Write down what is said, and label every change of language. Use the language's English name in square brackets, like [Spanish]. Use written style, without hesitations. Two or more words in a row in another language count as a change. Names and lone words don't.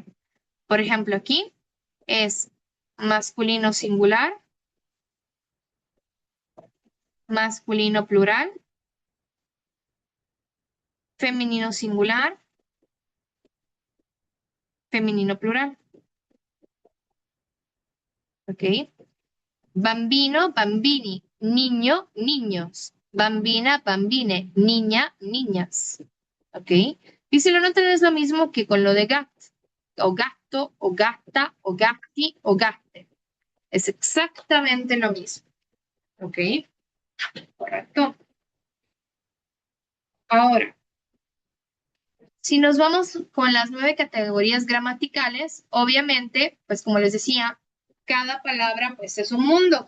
[Spanish] Por ejemplo, aquí es masculino singular, masculino plural femenino singular, femenino plural. [Italian] ¿Ok? Bambino, bambini, [Spanish] niño, niños. [Italian] Bambina, bambine, [Spanish] niña, niñas. ¿Ok? Y si lo notan es lo mismo que con lo de gat, o gato, o gata, o [Italian] gatti, o gatte. [Spanish] Es exactamente lo mismo. ¿Ok? Correcto. Ahora, si nos vamos con las 9 categorías gramaticales, obviamente, pues como les decía, cada palabra pues es un mundo.